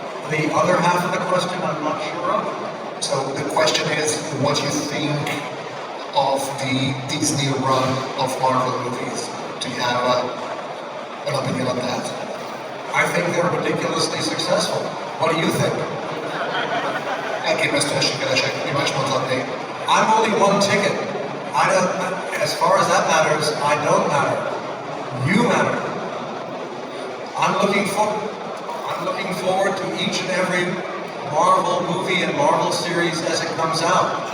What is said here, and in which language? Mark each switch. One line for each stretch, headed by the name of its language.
English: The other half of the question I'm not sure of. So the question is, what do you think of the Disney run of Marvel movies? Do you have an opinion on that? I think they're ridiculously successful. What do you think?
Hungarian: Elképesztően sikeresek, mi más mondhatnék?
English: I'm only one ticket. As far as that matters, I don't matter. You matter. I'm looking forward to each and every Marvel movie and Marvel series as it comes out.